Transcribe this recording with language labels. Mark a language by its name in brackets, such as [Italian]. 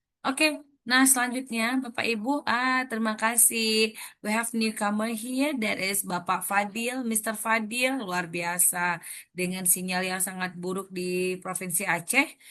[Indonesian] Oke, nah selanjutnya Bapak Ibu, terima kasih. [English] We have newcomer here, that is Bapak Fadil, Mr. [Indonesian] Fadil, luar biasa dengan sinyal yang sangat buruk di Provinsi Aceh.